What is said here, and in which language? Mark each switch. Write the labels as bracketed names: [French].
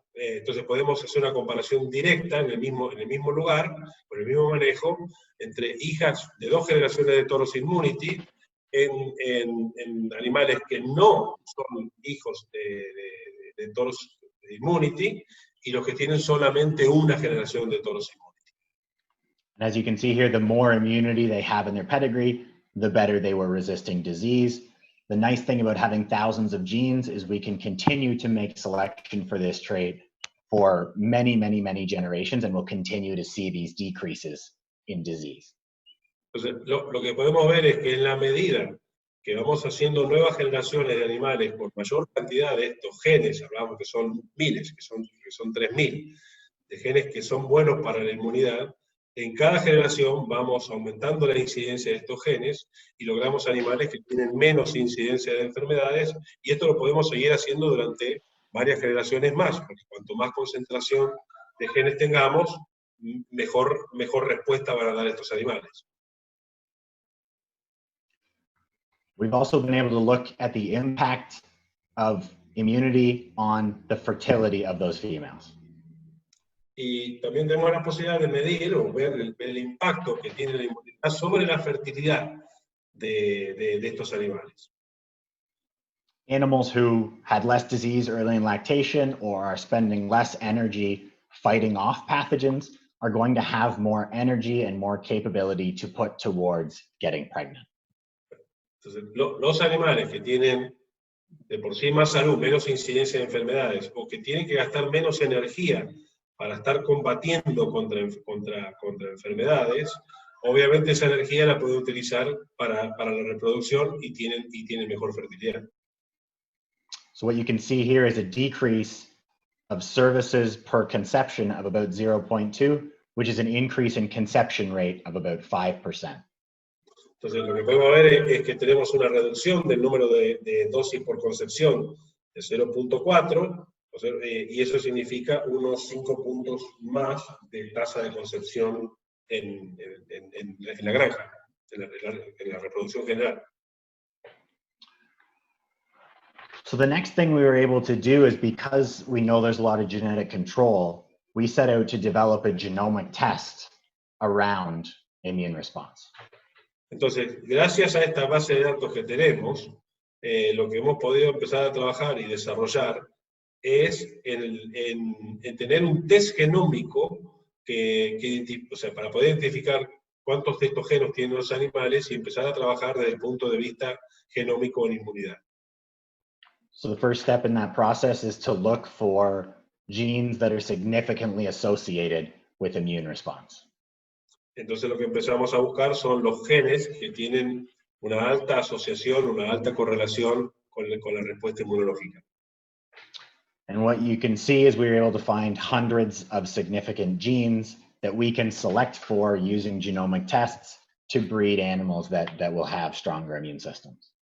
[Spanish] Entonces podemos hacer una comparación directa en el mismo lugar, con el mismo manejo, entre hijas de 2 generaciones de toros Immunity en animales que no son hijos de toros Immunity y los que tienen solamente una generación de toros Immunity. [English] And as you can see here, the more immunity they have in their pedigree, the better they were resisting disease. The nice thing about having thousands of genes is we can continue to make selection for this trait for many, many, many generations, and we'll continue to see these decreases in disease. [Spanish] Entonces, lo que podemos ver es que en la medida que vamos haciendo nuevas generaciones de animales por mayor cantidad de estos genes, hablamos que son miles, que son 3.000, de genes que son buenos para la inmunidad, en cada generación vamos aumentando la incidencia de estos genes y logramos animales que tienen menos incidencia de enfermedades, y esto lo podemos seguir haciendo durante varias generaciones más, porque cuanto más concentración de genes tengamos, mejor respuesta van a dar estos animales. [English] We've also been able to look at the impact of immunity on the fertility of those females. [Spanish] Y también tenemos la posibilidad de medir o ver el impacto que tiene la inmunidad sobre la fertilidad de estos animales. [English] Animals who had less disease early in lactation or are spending less energy fighting off pathogens are going to have more energy and more capability to put towards getting pregnant. [Spanish] Entonces, los animales que tienen de por sí más salud, menos incidencia de enfermedades, o que tienen que gastar menos energía para estar combatiendo contra enfermedades, obviamente esa energía la puede utilizar para la reproducción y tienen mejor fertilidad. [English] So what you can see here is a decrease of services per conception of about 0.2, which is an increase in conception rate of about 5%. [Spanish] Entonces lo que podemos ver es que tenemos una reducción del número de dosis por concepción de 0.4, y eso significa unos 5 puntos más de tasa de concepción en la granja, en la reproducción general. [English] So the next thing we were able to do is, because we know there's a lot of genetic control, we set out to develop a genomic test around immune response. [Spanish] Entonces, gracias a esta base de datos que tenemos, lo que hemos podido empezar a trabajar y desarrollar es en tener un test genómico para poder identificar cuántos de estos genes tienen los animales y empezar a trabajar desde el punto de vista genómico en inmunidad. [English] So the first step in that process is to look for genes that are significantly associated with immune response. [Spanish] Entonces lo que empezamos a buscar son los genes que tienen una alta asociación, una alta correlación con la respuesta inmunológica. [English] And what you can see is we were able to find hundreds of significant genes that we can select for using genomic tests to breed animals that will have stronger immune systems.